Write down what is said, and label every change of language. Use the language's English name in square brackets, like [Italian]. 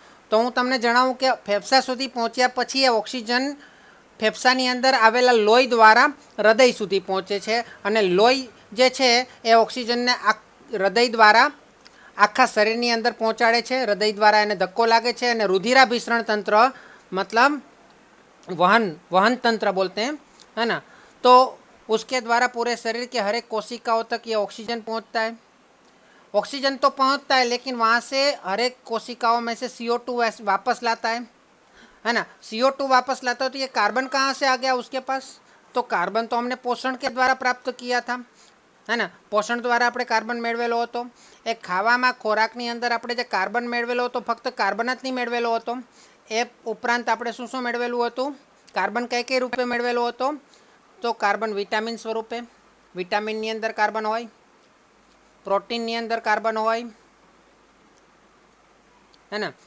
[Gujarati] તો હું તમને જણાવું કે ફેફસા સુધી પહોંચ્યા પછી એ ઓક્સિજન ફેફસાની અંદર આવેલા લોહી દ્વારા હૃદય સુધી પહોંચે છે, અને લોહી જે છે એ ઓક્સિજનને હૃદય દ્વારા આખા શરીરની અંદર પહોંચાડે છે. હૃદય દ્વારા એને ધક્કો લાગે છે અને રુધિરાભિસરણ તંત્ર, [Hindi] मतलब वहन तंत्र बोलते हैं, है ना. तो उसके द्वारा पूरे शरीर के हर एक कोशिकाओं तक ये ऑक्सीजन पहुंचता है. ऑक्सीजन तो पहुंचता है, लेकिन वहाँ से हर एक कोशिकाओं में से CO2 वापस लाता है ना. CO2 वापस लाता है. तो ये कार्बन कहाँ से आ गया उसके पास? तो कार्बन तो हमने पोषण के द्वारा प्राप्त किया था, है ना. पोषण द्वारा [Gujarati] આપણે કાર્બન મેળવેલો હતો. એ ખાવામાં, ખોરાકની અંદર આપણે જે કાર્બન મેળવેલો હતો, ફક્ત કાર્બન જ નહીં મેળવેલો હતો, એ ઉપરાંત આપણે શું શું મેળવેલું હતું? કાર્બન કઈ કઈ રૂપે મેળવેલો હતો? તો કાર્બન વિટામિન સ્વરૂપે, વિટામિનની અંદર કાર્બન હોય, પ્રોટીનની અંદર કાર્બન હોય, હે ને.